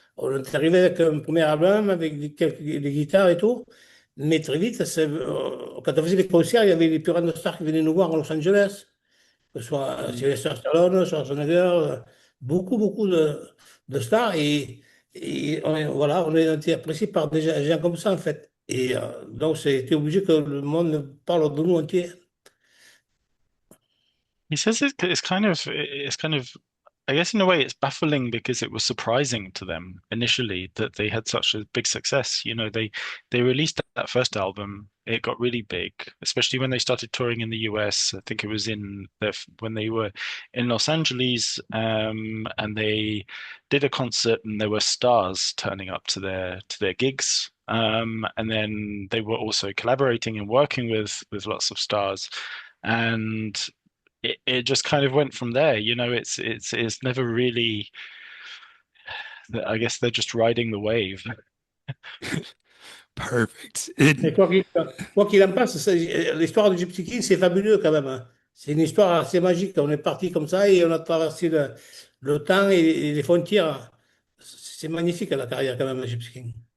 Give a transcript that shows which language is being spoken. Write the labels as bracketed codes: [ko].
[fr] On est arrivé avec un premier album, avec des guitares et tout, mais très vite, quand on faisait les concerts, il y avait les plus grandes stars qui venaient nous voir à Los Angeles, que ce soit Mm. Sylvester Stallone, Schwarzenegger, beaucoup, beaucoup de stars, et Et voilà, on a été apprécié par des gens comme ça, en fait. Et donc, c'était obligé que le monde parle de nous entier. [en] He says it's kind of I guess in a way it's baffling because it was surprising to them initially that they had such a big success. You know, they released that first album, it got really big, especially when they started touring in the US. I think it was when they were in Los Angeles, and they did a concert and there were stars turning up to their gigs. And then they were also collaborating and working with lots of stars. And it just kind of went from there. You know, it's never really. I guess they're just riding the wave. Perfect. [fr] Et quoi qu'il en passe, l'histoire de Gypsy King, c'est fabuleux quand même, hein. C'est une histoire assez magique. On est parti comme ça et on a traversé le temps et les frontières. C'est magnifique la carrière quand même de Gypsy King.